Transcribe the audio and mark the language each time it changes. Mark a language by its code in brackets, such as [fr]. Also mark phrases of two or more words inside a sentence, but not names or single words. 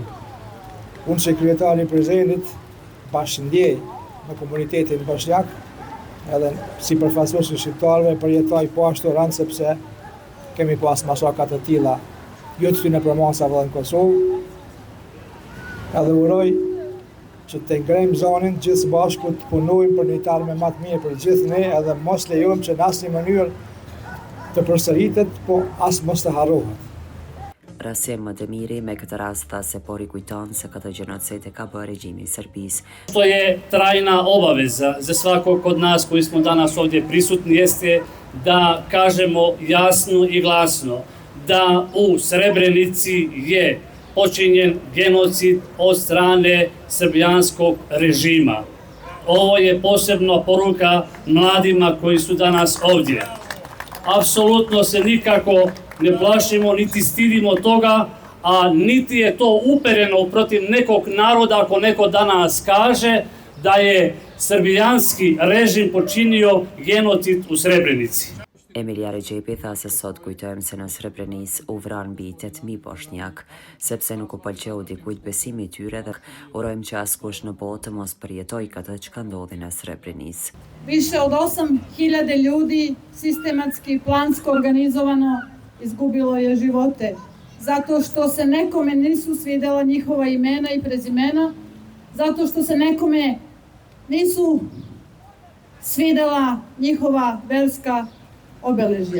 [sq] Unë që kryetari i Prizrenit bashkëndjej me komunitetin bosnjak, edhe si përfaqësues i shqiptarëve përjetoj po ashtu rënd sepse kemi pas masakra të tilla jo të në promasa vëllë në Kosovë, edhe uroj që të ngrejmë zonin gjithë bashku të punojmë për një tarme më të mirë për gjithë ne, edhe mos lejojmë që në asnjë mënyrë të përsëritet, po as mos të harrohet. Rasim Demiri me këtë rast tha se po rikujton se këtë genocid e ka bërë regjimi i Serbisë. [bs] To je trajna obaveza za svakog od nas koji smo danas ovdje prisutni, jeste da kažemo jasno i glasno da u Srebrenici je počinjen genocid od strane srbijanskog režima. Ovo je posebno poruka mladima koji su danas ovdje. Apsolutno se nikako ne plašimo, niti stidimo toga, a niti je to upereno protiv nekog naroda ako neko danas kaže da je srbijanski režim počinio genocid u Srebrenici. [sq] Emilia Rexhepi tha se sot kujtojmë se në Srebrenicë u vranë mbi 8.000 bosnjak, sepse nuk u pëlqeu dikujt besimi i tyre dhe urojmë që askush në botë mos përjetoj këtë që ka ndodhi në Srebrenicë. [bs] Više od 8.000 ljudi sistematski i plansko organizovano izgubilo je živote, zato što se nekome nisu svidela njihova imena i prezimena, zato što se nekome nisu svidela njihova verska obeležja.